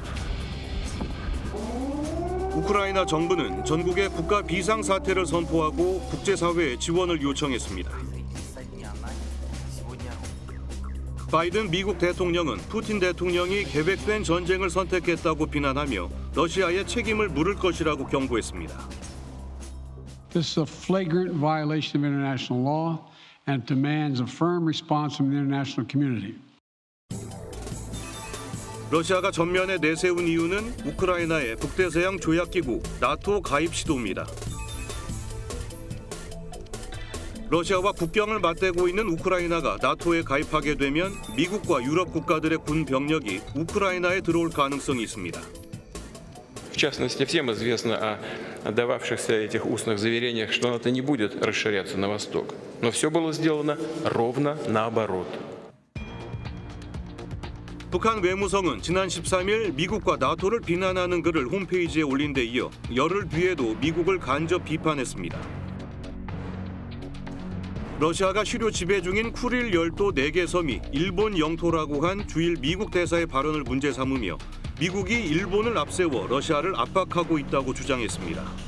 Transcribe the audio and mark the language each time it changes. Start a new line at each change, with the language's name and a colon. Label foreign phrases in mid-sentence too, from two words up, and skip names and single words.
Korean: 우크라이나 정부는 전국에 국가 비상사태를 선포하고 국제사회에 지원을 요청했습니다. 바이든 미국 대통령은 푸틴 대통령이 계획된 전쟁을 선택했다고 비난하며 러시아의 책임을 물을 것이라고 경고했습니다.
English: This is a flagrant violation of international law and demands a firm response from the international community.
Korean: 러시아가 전면에 내세운 이유는 우크라이나의 북대서양 조약기구 나토 가입 시도입니다. 러시아와 국경을 맞대고 있는 우크라이나가 나토에 가입하게 되면 미국과 유럽 국가들의 군 병력이 우크라이나에 들어올 가능성이 있습니다.
Russian: В частности, всем известно о дававшихся этих устных заверениях, что НАТО не будет расширяться на восток. Но все было сделано ровно наоборот.
Korean: 북한 외무성은 지난 13일 미국과 나토를 비난하는 글을 홈페이지에 올린 데 이어 열흘 뒤에도 미국을 간접 비판했습니다. 러시아가 실효 지배 중인 쿠릴 열도 4개 섬이 일본 영토라고 한 주일 미국 대사의 발언을 문제 삼으며 미국이 일본을 앞세워 러시아를 압박하고 있다고 주장했습니다.